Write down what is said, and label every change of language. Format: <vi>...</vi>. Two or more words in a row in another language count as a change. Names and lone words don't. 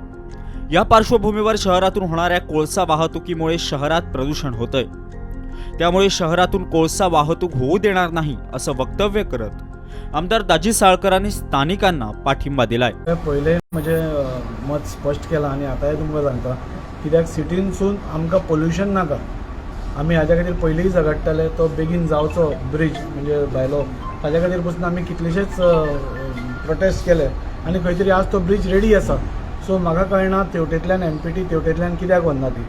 <mr>या पार्श्वभूमीवर शहरातून होणाऱ्या कोळसा वाहतुकीमुळे शहरात प्रदूषण होतंय. त्यामुळे शहरातून कोळसा वाहतूक होऊ देणार नाही असं वक्तव्य करत आमदार दाजी साळकरांनी स्थानिकांना पाठिंबा दिलाय.</mr> <kok>पहिले म्हणजे मत स्पष्ट केला आणि आतांय तुमकां सांगता कित्याक सिटीनसून आमकां पोल्युशन नाका. आमी हाज्या खातीर पयलींय झगडटाले तो बेगीन जावचो ब्रिज म्हणजे भायलो ताज्या खातीर पसून आमी कितलेशेच प्रोटेस्ट केले आनी खंय तरी आज तो</kok> <en>bridge ready</en> <kok>आसा. सो म्हाका कळना तेवटेंतल्यान MPT तेवटेंतल्यान कित्याक वचना ती.</kok>